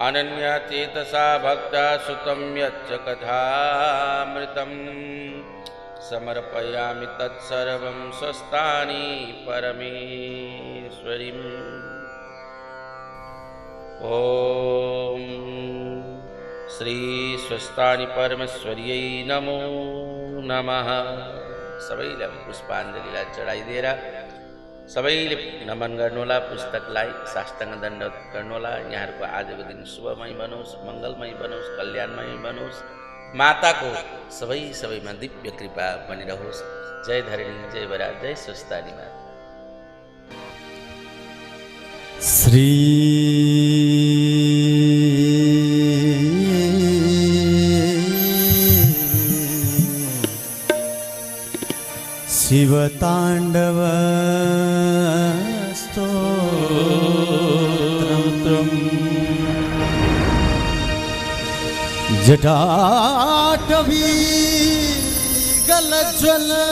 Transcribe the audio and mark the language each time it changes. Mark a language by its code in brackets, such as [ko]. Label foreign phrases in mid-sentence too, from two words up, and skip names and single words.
[sa] अनन्यचेतसा भक्ता सुतं यच्च कथामृतं समर्पयामि तत्सर्वं स्वस्तानि परमेश्वरीम्। ओम श्री स्वस्तानि परमेश्वर्यै नमो नमः। [ne] सबैले पुष्पाञ्जलिलाई चढाइदिएर सबैले नमन गर्नुहोला, पुस्तकलाई साष्टाङ्ग दण्डवत गर्नुहोला। यहाँहरूको आजको दिन शुभमय बनोस्, मङ्गलमय बनोस्, कल्याणमय बनोस्। माताको सबैमा दिव्य कृपा बनिरहोस्। जय धरणी, जय बराज, जय स्वस्तानी माता। [sa] श्री शिवताण्डव स्तोत्रम् जटाटवी गलज्वल